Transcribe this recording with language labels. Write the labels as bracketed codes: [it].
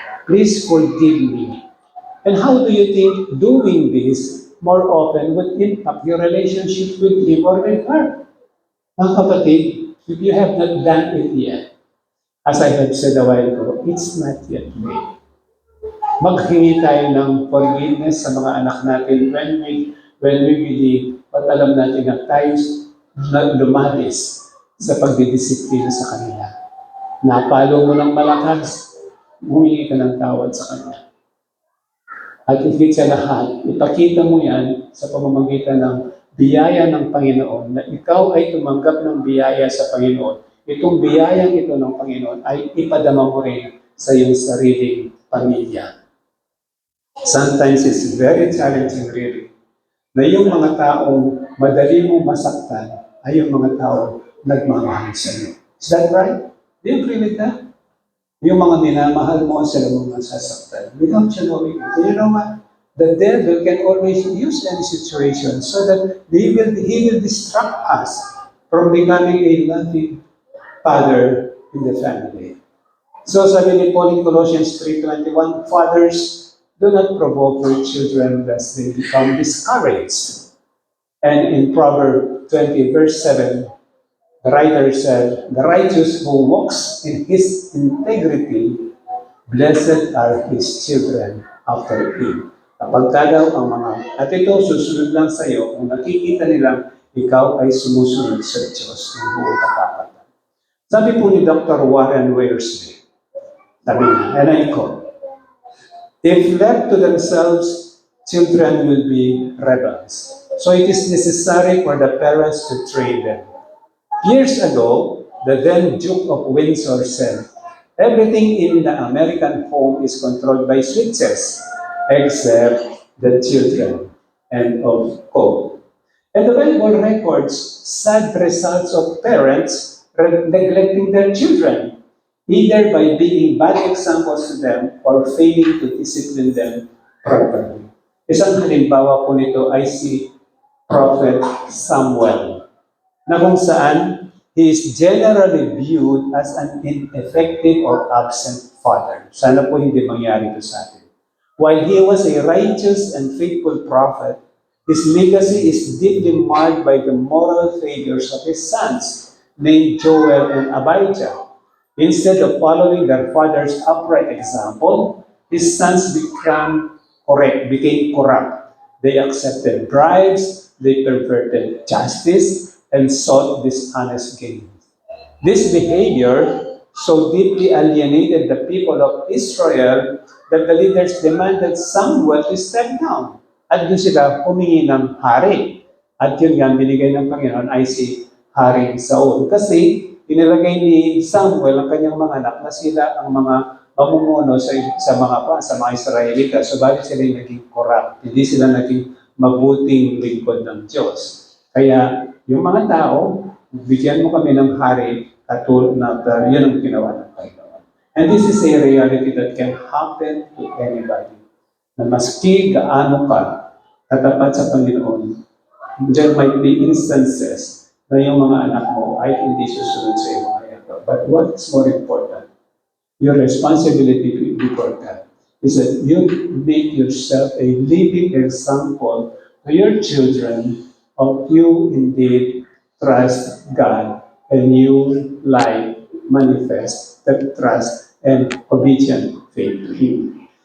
[en] Please forgive me. And how do you think doing this more often would impact your relationship with him or with her? [tl] Mga kapatid, [en] if you have not done it yet, as I have said a while ago, it's not yet late. [tl] Maghingi tayo ng forgiveness sa mga anak natin [en] when we believe [tl] at alam natin na tayo na lumalis sa pagdidisiplina sa kanila. Napalo mo ng malakas, humingi ka ng tawad sa kanila. At higit sa lahat, ipakita mo yan sa pamamagitan ng biyaya ng Panginoon na ikaw ay tumanggap ng biyaya sa Panginoon. Itong biyayang ito ng Panginoon ay ipadama mo rin sa iyong sariling pamilya. [en] Sometimes it's very challenging really [tl] na yung mga taong madali mong masaktan ay yung mga taong nagmamahal sa iyo. [en] Is that right? Do you agree with that? [tl] Yung mga minamahal mo sila mga sasaktan. [en] Without you knowing it. You know what? The devil can always use any situation so that he will distract us from becoming a loving father in the family. [tl] So sabi ni [en] Paul in Colossians 3:21, fathers, do not provoke your children lest they become discouraged. And in Proverbs 20 verse 7, the writer said, the righteous who walks in his integrity, blessed are his children after him. [tl] Kapag daw ang mga, at ito susunod lang sa iyo, kung nakikita nilang ikaw ay sumusunod sa Diyos ng buong katapatan. Sabi po ni Dr. [en] Warren Wiersbe, [tl] sabi niya, [en] and I quote, if left to themselves, children will be rebels. So it is necessary for the parents to train them. Years ago, the then Duke of Windsor said, everything in the American home is controlled by switches, except the children. End of quote. And the Bible records sad results of parents neglecting their children, either by being bad examples to them or failing to discipline them properly. [tl] Isang halimbawa po nito ay si Prophet Samuel, na kung saan [en] he is generally viewed as an ineffective or absent father. [tl] Sana po hindi mangyari ito sa atin. [en] While he was a righteous and faithful prophet, his legacy is deeply marred by the moral failures of his sons, named Joel and Abijah. Instead of following their father's upright example, his sons became corrupt. They accepted bribes, they perverted justice, and sought dishonest gain. This behavior so deeply alienated the people of Israel that the leaders demanded Samuel to step down. [tl] At doon sila humingi ng hari. At yun nga, binigay ng Panginoon ay si Haring Saul. Kasi inilagay ni Samuel ang kanyang mga anak na sila ang mga mamumuno sa mga Israelita. So bakit sila naging corrupt? Hindi sila naging mabuting lingkod ng Diyos. Kaya yung mga tao, bigyan mo kami ng hari at yun ang ginawa ng Panginoon. [en] And this is a reality that can happen to anybody. [tl] Na maski gaano ka katapat sa Panginoon, [en] there might be instances [tl] na yung mga anak mo ay hindi susunod sa iyong mga ito. [en] But what is more important, your responsibility before God, is that you make yourself a living example to your children of you indeed trust God and you manifest that trust and obedient faith to Him.